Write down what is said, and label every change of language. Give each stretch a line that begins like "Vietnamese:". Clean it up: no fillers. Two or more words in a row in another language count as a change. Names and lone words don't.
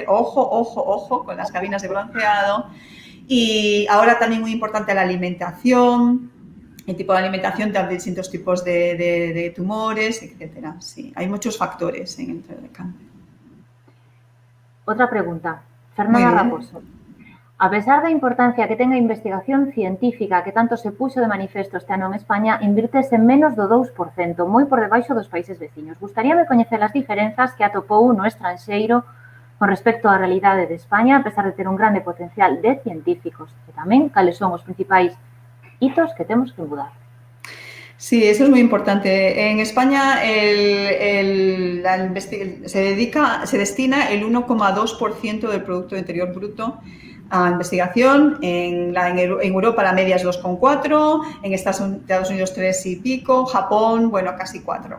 Spanish: Ojo con las cabinas de bronceado. Y ahora también muy importante la alimentación, el tipo de alimentación, también distintos tipos de tumores, etcétera. Sí, hay muchos factores en el cáncer. Otra pregunta. Fernanda Raposo.
Galician: A pesar da importancia que tenga investigación científica que tanto se puxo de manifesto este ano en España, invirtese menos do 2%, moi por debaixo dos países veciños. Gustaríame coñecer as diferenzas que atopou no estranxeiro con respecto á realidade de España, a pesar de ter un grande potencial de científicos, e tamén cales son os principais hitos que temos que mudar.
Spanish: Sí, eso es muy importante. En España se destina el 1,2% del Producto Interior Bruto a investigación. En Europa la media es 2,4%, en Estados Unidos 3 y pico, Japón, bueno, casi 4%.